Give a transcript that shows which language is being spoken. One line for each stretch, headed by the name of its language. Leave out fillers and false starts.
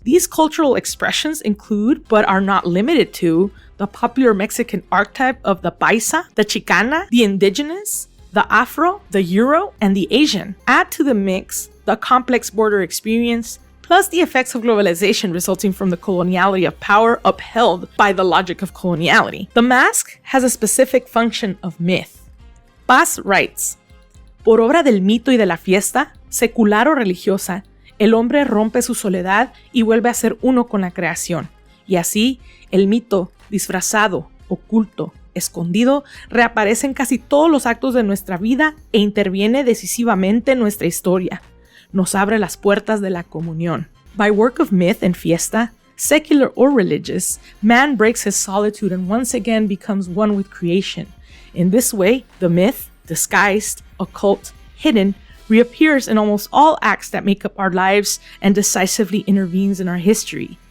English: These cultural expressions include, but are not limited to, the popular Mexican archetype of the paisa, the chicana, the indigenous, the Afro, the Euro, and the Asian. Add to the mix the complex border experience, plus the effects of globalization resulting from the coloniality of power upheld by the logic of coloniality. The mask has a specific function of myth. Paz writes,
Spanish: "Por obra del mito y de la fiesta, secular o religiosa, el hombre rompe su soledad y vuelve a ser uno con la creación. Y así, el mito, disfrazado, oculto, escondido, reaparece en casi todos los actos de nuestra vida e interviene decisivamente en nuestra historia. Nos abre las puertas de la comunión."
English: By work of myth and fiesta, secular or religious, man breaks his solitude and once again becomes one with creation. In this way, the myth, disguised, occult, hidden, reappears in almost all acts that make up our lives and decisively intervenes in our history.